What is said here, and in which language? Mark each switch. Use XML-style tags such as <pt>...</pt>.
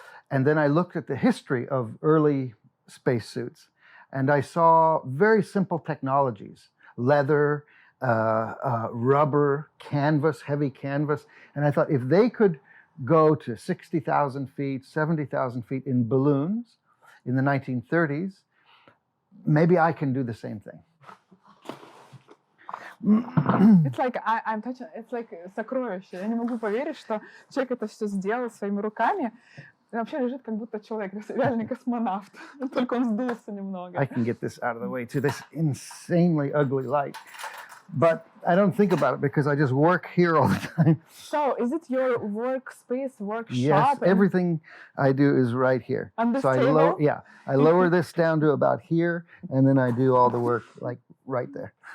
<en>And then I looked at the history of early spacesuits, and I saw very simple technologies, leather, rubber, canvas, heavy canvas. And I thought if they could go to 60,000 feet, 70,000 feet in balloons in the 1930s, maybe I can do the same thing. It's like I'm touching. It's like</en> <ru>сокровище. Я не могу поверить, что человек это все сделал своими руками. И вообще лежит как будто человек, реальный космонавт. Только он сдулся немного.</ru> <en>I can get this out of the way to this insanely ugly light. But I don't think about it because I just work here all the time. So, is it your workspace, workshop? Yes, everything I do is right here. On this so table? I lower this down to about here, and then I do all the work like right there.</en>